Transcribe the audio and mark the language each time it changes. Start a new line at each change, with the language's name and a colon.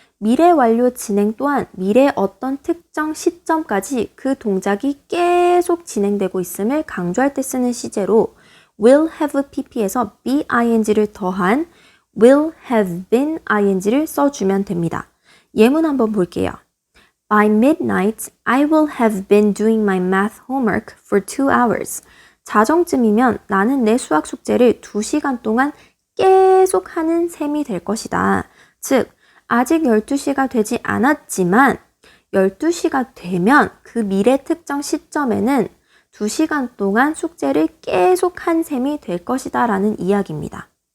Korean: 미래 완료 진행 또한 미래의 어떤 특정 시점까지 그 동작이 계속 진행되고 있음을 강조할 때 쓰는 시제로 will have pp에서 bing를 더한 will have been ing를 써주면 됩니다. 예문 한번 볼게요.
English: By midnight, I will have been doing my math homework for 2 hours.
Korean: 자정쯤이면 나는 내 수학 숙제를 2시간 동안 계속 하는 셈이 될 것이다. 즉, 아직 12시가 되지 않았지만 12시가 되면 그 미래 특정 시점에는 2시간 동안 숙제를 계속 한 셈이 될 것이다 라는 이야기입니다.